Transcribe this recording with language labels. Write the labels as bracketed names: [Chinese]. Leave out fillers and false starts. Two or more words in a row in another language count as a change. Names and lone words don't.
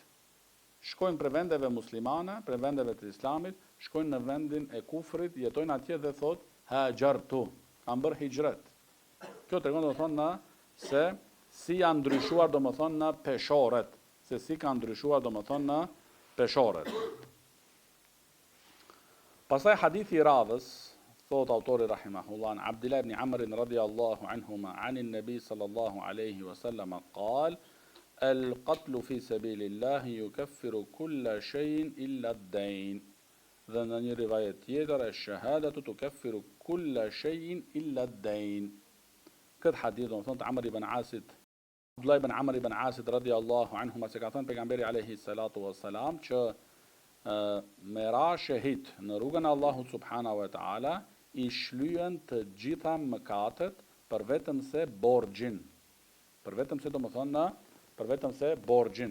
[Albanian] Shkojnë për vendeve muslimane, për vendeve të islamit, shkojnë në vendin e kufrit, jetojnë atje dhe thotë hajartu, kanë bërë hijret. Kjo tregon domethënë se si janë ndryshuar domethënë peshorët, Pastaj hadithi i radhës, thot autori rahimahullah, [Arabic] عن عبد الله بن عمرو رضي الله عنهما أن النبي صلى الله عليه وسلم قال القتل في سبيل الله يكفر كل شيء إلا الدين. [Albanian] Dhe në një rivajet tjetër, [Arabic] الشهادة تكفر كل شيء إلا الدين. [Albanian] Këtë hadith do të thonë Amr ibn Asit, Abdullah ibn Amr ibn Asit [Arabic] رضي الله عنهما [Albanian] se ka thënë pejgamberi [Arabic] عليه الصلاة والسلام [Albanian] që me ra shahid në rrugën e Allahut [Arabic] سبحانه وتعالى [Albanian] i shlyen të gjitha mëkatet për vetëm se borxhin. Për vetëm se borxhin.